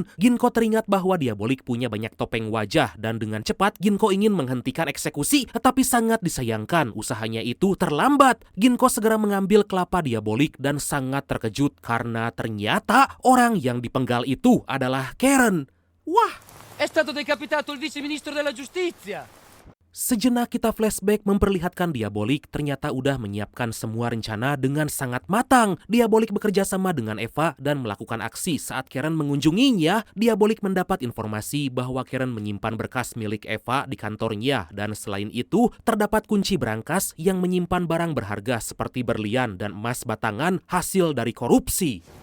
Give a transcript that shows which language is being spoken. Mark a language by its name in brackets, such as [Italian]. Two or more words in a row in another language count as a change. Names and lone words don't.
[Indonesian] Ginko teringat bahwa Diabolik punya banyak topeng wajah dan dengan cepat Ginko ingin menghentikan eksekusi, tetapi sangat disayangkan usahanya itu terlambat. Ginko segera mengambil kelapa Diabolik dan sangat terkejut karena ternyata orang yang dipenggal itu adalah Karen. Wah! [Italian] È stato decapitato il vice ministro della giustizia. [Indonesian] Sejenak kita flashback memperlihatkan Diabolik ternyata udah menyiapkan semua rencana dengan sangat matang. Diabolik bekerja sama dengan Eva dan melakukan aksi saat Karen mengunjunginya. Diabolik mendapat informasi bahwa Karen menyimpan berkas milik Eva di kantornya dan selain itu terdapat kunci berangkas yang menyimpan barang berharga seperti berlian dan emas batangan hasil dari korupsi.